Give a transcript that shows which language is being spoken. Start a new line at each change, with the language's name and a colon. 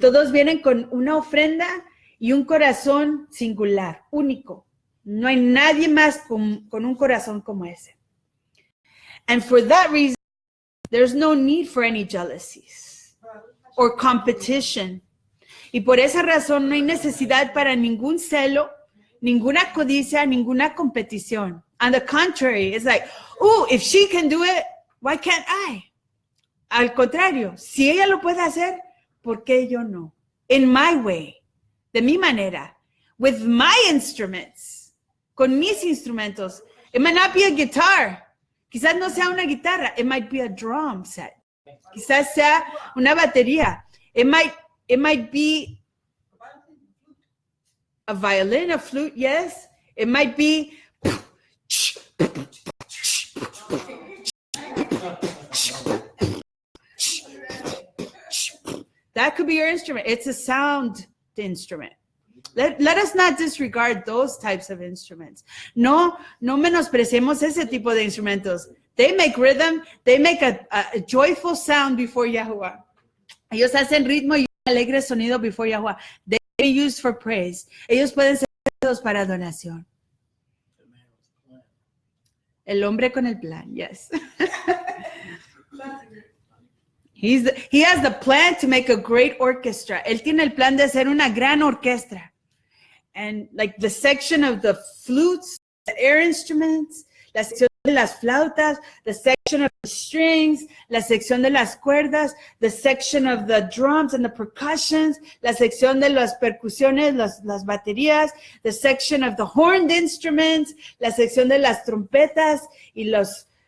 Spanish: Todos vienen con una ofrenda y un corazón singular, único. No hay nadie más con un corazón como ese.
English: And for that reason, there's no need for any jealousies or competition.
Spanish: Y por esa razón no hay necesidad para ningún celo, ninguna codicia, ninguna competición.
English: On the contrary, it's like, oh, if she can do it, why can't I?
Spanish: Al contrario, si ella lo puede hacer, ¿por qué yo no?
English: In my way,
Spanish: de mi manera,
English: with my instruments,
Spanish: con mis instrumentos.
English: It might not be a guitar.
Spanish: Quizás no sea una guitarra.
English: It might be a drum set.
Spanish: Quizás sea una batería.
English: It might be a violin, a flute, yes. It might be that could be your instrument. It's a sound instrument. Let us not disregard those types of instruments.
Spanish: No menospreciemos ese tipo de instrumentos.
English: They make rhythm. They make a joyful sound before Yahuwah.
Spanish: Ellos hacen ritmo y un alegre sonido
English: before Yahuwah. They can be used for praise.
Spanish: Ellos pueden ser usados para adoración. El hombre con el plan, yes.
English: That's it. He has the plan to make a great orchestra.
Spanish: Él tiene el plan de hacer una gran orquesta.
English: And like the section of the flutes, the air instruments,
Spanish: la sección de las flautas,
English: the section of the strings,
Spanish: la sección de las cuerdas,
English: the section of the drums and the percussions,
Spanish: la sección de las percusiones, las baterías,
English: the section of the horned instruments,
Spanish: la sección de las trompetas y los...